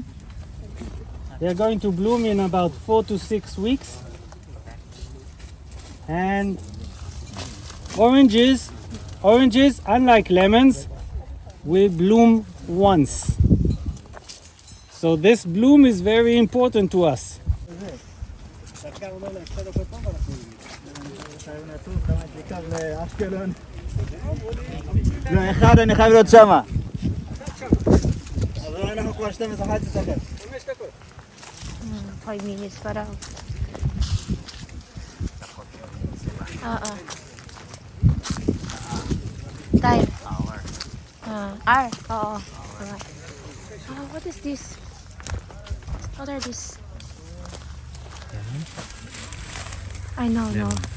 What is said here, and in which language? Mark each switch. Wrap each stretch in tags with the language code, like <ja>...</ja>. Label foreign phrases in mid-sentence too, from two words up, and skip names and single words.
<en>They are going to bloom in about 4 to 6 weeks. And oranges, unlike lemons, will bloom once. So this bloom is very important to us.</en> <he>לא, אחד אני חייב להיות שמה. אבל אנחנו כבר 12 דקות.</he> <tl>5 minutes pa raw.</tl> <en>Time. Hour. Oo. Alright. What is this? What are these? I know, no.</en>